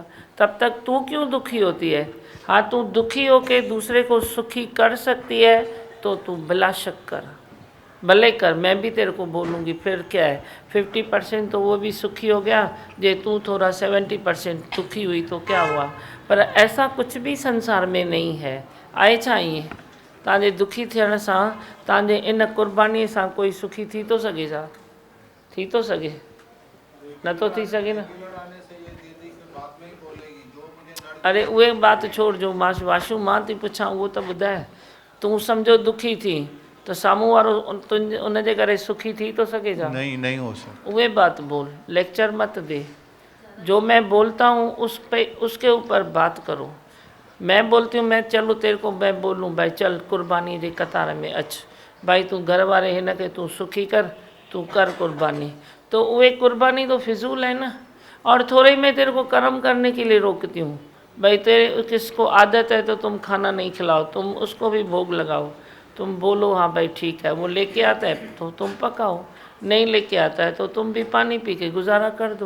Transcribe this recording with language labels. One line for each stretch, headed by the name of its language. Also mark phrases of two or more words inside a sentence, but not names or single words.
Hindi: तब तक तू क्यों दुखी होती है? हाँ, तू दुखी होके दूसरे को सुखी कर सकती है तो तू बिलाशक कर, भले कर, मैं भी तेरे को बोलूँगी। फिर क्या है, 50% तो वो भी सुखी हो गया, जे तू थोड़ा 70% दुखी हुई तो क्या हुआ। पर ऐसा कुछ भी संसार में नहीं है।
Sindhi: आए चाहिए तव्हांजे दुखी थियण सां, तव्हांजे इन कुर्बानीअ सां कोई सुखी थी तो सघे छा? थी तो सघे? नथो थी सघे न। अरे उहे बात छोड़, जो वाशू मां थी पुछां उहो त ॿुधाए। तूं सम्झो दुखी थी तो साम्हूं वारो उनजे करे सुखी थी तो सघे छा?
Hindi: नहीं हो सकता।
Sindhi: उहे बात बोल,
Hindi: लेक्चर मत दे। जो मैं बोलता हूँ उसके ऊपर बात करो। मैं बोलती हूँ, मैं चलो तेरे को मैं बोलूँ भाई चल कुर्बानी
Sindhi: जे कतार में अच,
Hindi: भाई तू
Sindhi: घर वारे हिन खे
Hindi: तू सुखी कर, तू कर कुर्बानी, तो उहे कुर्बानी तो फिजूल है ना। और थोड़े में तेरे को कर्म करने के लिए रोकती हूँ, भाई तेरे किसको आदत है तो तुम खाना नहीं खिलाओ, तुम उसको भी भोग लगाओ। तुम बोलो हाँ भाई ठीक है, वो लेके आता है तो तुम पकाओ, नहीं लेके आता है तो तुम भी पानी पी के गुजारा कर दो।